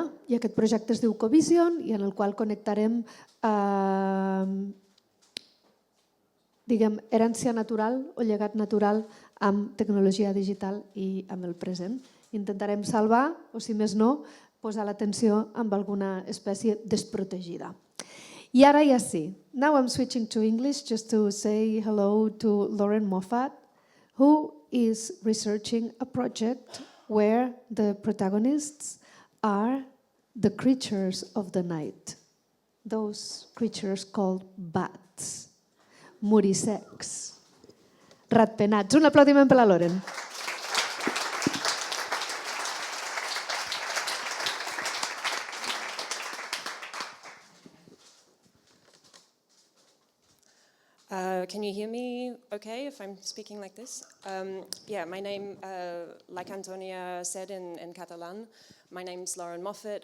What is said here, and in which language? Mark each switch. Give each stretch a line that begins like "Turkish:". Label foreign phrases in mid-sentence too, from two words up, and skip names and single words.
Catalan: I aquest projecte es diu Covision i en el qual connectarem herència natural o llegat natural amb tecnologia digital i amb el present. Intentarem salvar, o si més no, posar l'atenció amb alguna espècie desprotegida. I ara ja sí.
English: Now I'm switching to English just to say hello to Lauren Moffat, who is researching a project where the protagonists are the creatures of the night. those creatures called bats,
Catalan: murisecs, ratpenats. Un aplaudiment per la Loren.
English: Can you hear me okay if I'm speaking like this? Yeah, my name, like Antonia said in Catalan, my name's Lauren Moffat.